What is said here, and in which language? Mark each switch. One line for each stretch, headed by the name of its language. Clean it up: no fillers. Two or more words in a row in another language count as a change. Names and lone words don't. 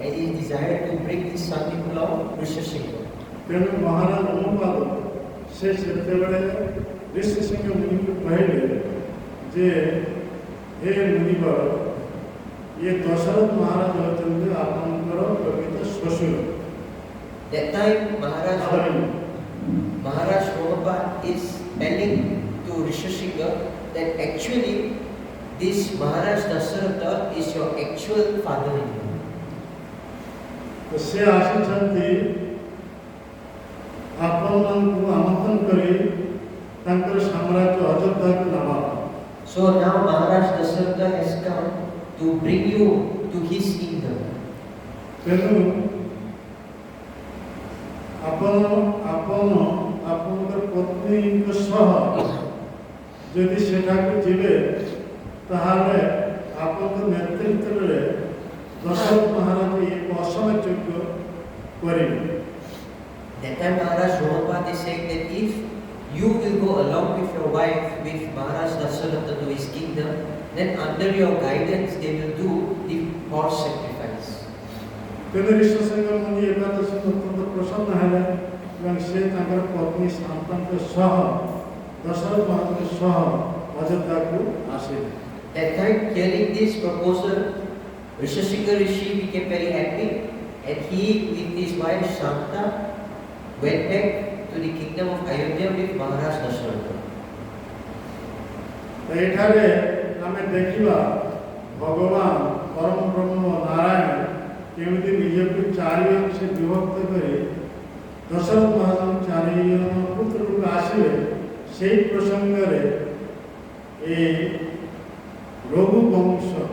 English: and he desired to bring his son-in-law Rishyasingha.
Odia: ତେଣୁ ମହାରାଜ ଅନୁପାଦ ସେ ସେତେବେଳେ ଋଷିସିଂହ ମୁନିଙ୍କୁ କହିଲେ ଯେ ହେ ମୁନିବର ଇଏ ଦଶରଥ ମହାରାଜ ହେଉଛନ୍ତି ଆପଣଙ୍କର ପ୍ରକୃତ ଶ୍ୱଶୁର।
English: That time Maharaj Romapa is telling to Rishyasingha that actually this Maharaj Dasaratha is your actual father-in-law.
Odia: ତ ସେ ଆସିଛନ୍ତି ଆପଣମାନଙ୍କୁ ଆମନ୍ତ୍ରଣ କରି ତାଙ୍କର ସାମ୍ରାଜ୍ୟ ଅଯୋଧ୍ୟାକୁ ନେବା ପାଇଁ।
English: So now Maharaj Dasaratha has come to bring you to his kingdom.
Odia: ତେଣୁ ଆପଣଙ୍କର ପତ୍ନୀଙ୍କ ସହ ଯଦି ସେଠାକୁ ଯିବେ ତାହେଲେ ଆପଣଙ୍କ ନେତୃତ୍ୱରେ ଦଶରଥ ମହାରାଜ ଏକ ଅସମଯୋଗ୍ୟ କରିବେ।
English: That time Maharaj Romapa is saying that if you will go along with your wife with Maharaj Dasaratha to his kingdom, then under your guidance they will do the horse sacrifice.
Odia: ତେଣୁ ଋଷିସିଂହ ମୁନି ଏକାଦଶୀ ଅତ୍ୟନ୍ତ ପ୍ରସନ୍ନ ହେଲେ ଏବଂ ସେ ତାଙ୍କର ପତ୍ନୀ ଶାନ୍ତାଙ୍କ ସହ ଦଶରଥ ମହାରାଜଙ୍କ ସହ ଅଯୋଧ୍ୟାକୁ ଆସିଲେ।
English: That time, hearing this proposal, Rishyasingha Rishi became very happy, and he with his wife Shanta went back to the kingdom of Ayodhya with Maharaj Dasaratha.
Odia: ଏଠାରେ ଆମେ ଦେଖିବା ଭଗବାନ ପରମ ବ୍ରହ୍ମ ନାରାୟଣ କେମିତି ନିଜକୁ ଚାରି ଅଂଶେ ବିଭକ୍ତ କରି ଦଶରଥ ମହାରାଜ ଚାରି ଜଣ ପୁତ୍ରକୁ ଆସିବେ ସେହି ପ୍ରସଙ୍ଗରେ ଏ ରଘୁ ବଂଶ